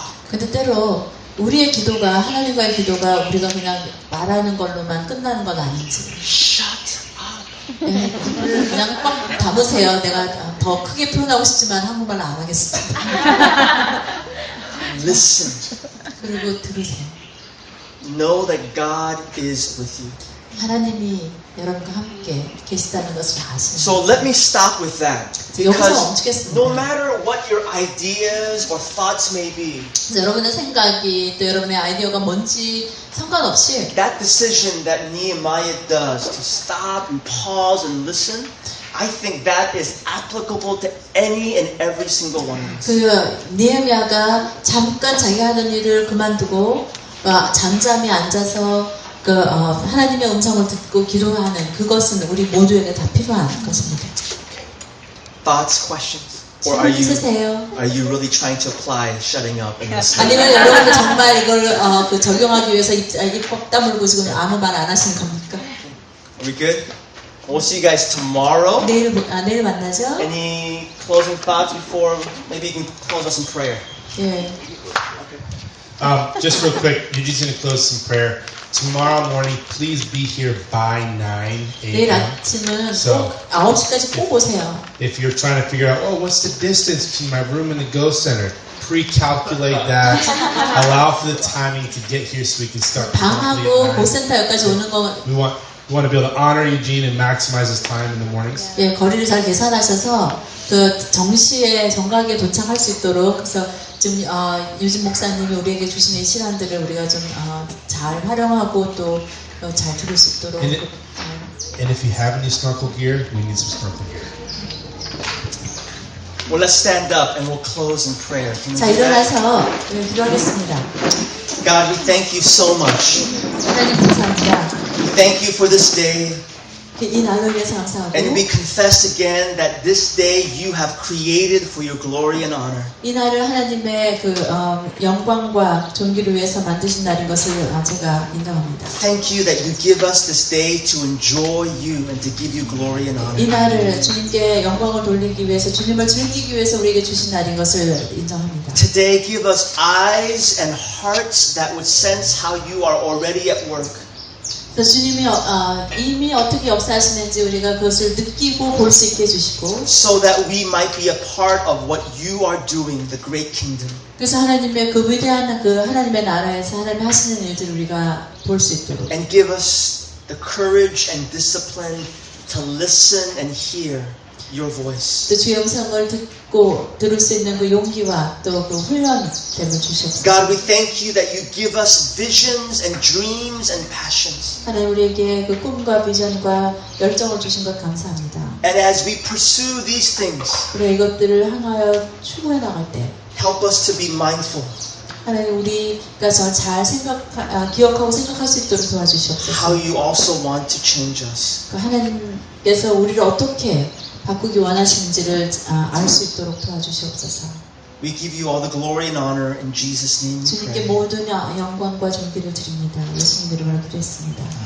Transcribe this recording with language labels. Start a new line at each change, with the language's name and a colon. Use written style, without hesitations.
Korean: 근데 때로 우리의 기도가 하나님과의 기도가 우리가 그냥 말하는 걸로만 끝나는 건 아닌지.
English: Shut up.
Korean: 예, 입을 그냥 꽉 담으세요. 내가 더 크게 표현하고 싶지만 한국말로 안 하겠습니다.
English: Listen.
Korean: 그리고 들으세요.
English: Know that God is with you.
Korean: 하나님이 여러분과 함께 계시다는 것을 아시는
English: So let me stop with that.
Korean: 여기서
English: Because
Korean: 멈추겠습니다.
English: no matter what your ideas or thoughts may be,
Korean: 여러분의 생각이 또 여러분의 아이디어가 뭔지 상관없이
English: that decision that Nehemiah does to stop and pause and listen, I think that is applicable to any and every single one of us.
Korean: 그 느헤미야가 잠깐 자기가 하는 일을 그만두고 잠잠히 앉아서 그 하나님의 음성을 듣고 기도하는 그것은 우리 모두에게 다 필요한 것입니다.
English: Thoughts, questions? Or
Korean: 질문 있으세요?
English: are you really trying to apply shutting up and listening?
Korean: 아니면 여러분들 정말 이걸 그 적용하기 위해서 입 꽉 다물고 지금 아무 말 안 하시는 겁니까?
English: Are we good? We'll see you guys tomorrow.
Korean: 내일 만나죠?
English: Any closing thoughts before maybe you can close us in prayer?
Korean: 예.
English: Just real quick, Eugene's going to close some prayer. Tomorrow morning, please be here by 9
Korean: 내일
English: a.m.
Korean: 아침은
English: So,
Korean: 꼭 9시까지 꼭 오세요.
English: if you're trying to figure out, what's the distance between my room and the Go Center? Pre-calculate that. Allow for the timing to get here so we can start promptly
Korean: 방하고
English: at 9.
Korean: 고센터까지 오는 거
English: We want to be able to honor Eugene and maximize his time in the mornings.
Korean: 예, 거리를 잘 계산하셔서 그 정각에 도착할 수 있도록 그래서 지금 유진 목사님이 우리에게 주신 이 시간들을 우리가 좀 잘 활용하고 또 잘 들을 수 있도록.
English: And if you have any snorkel gear, we need some snorkel gear. Well, let's stand up and we'll close in prayer. Can we
Korean: 자,
English: do that?
Korean: 일어나서 기도하겠습니다.
English: God, we thank you so much.
Korean: 하나님 감사합니다.
English: We thank you for this day.
Korean: 이 날을 위해서 감사하고
English: And we confess again that this day you have created for your glory and honor.
Korean: 이 날을 하나님의 그 영광과 존귀를 위해서 만드신 날인 것을 제가 인정합니다.
English: Thank you that you give us this day to enjoy you and to give you glory and honor.
Korean: 이 날을 주님께 영광을 돌리기 위해서 주님을 즐기기 위해서 우리에게 주신 날인 것을 인정합니다.
English: Today give us eyes and hearts that would sense how you are already at work.
Korean: 그래서 주님이 이미 어떻게 역사하시는지 우리가 그것을 느끼고 볼 수 있게 해주시고
English: So that we might be a part of what you are doing, the great kingdom.
Korean: 그래서 하나님의 그 위대한 그 하나님의 나라에서 하나님이 하시는 일들을 우리가 볼 수 있도록
English: And give us the courage and discipline to listen and hear your voice.
Korean: 또 주의 음성을 듣고 들을 수 있는 그 용기와 또 그 훈련됨을 주셨습니다.
English: God, we thank you that you give us visions and dreams and passions.
Korean: 하나님 우리에게 그 꿈과 비전과 열정을 주신 것 감사합니다.
English: And as we pursue these things,
Korean: 우리가 이것들을 향하여 추구해 나갈 때
English: Help us to be mindful.
Korean: 하나님 우리가 잘 기억하고 생각할 수 있도록 도와주시옵소서.
English: How you also want to change us.
Korean: 하나님께서 우리를 어떻게 바꾸기 원하시는지를 알 수 있도록 도와주시옵소서.
English: We give you all the glory and honor in Jesus' name. we
Korean: 주님께
English: pray.
Korean: 모든 영광과 존귀를 드립니다. 예수님 이름으로 기도했습니다.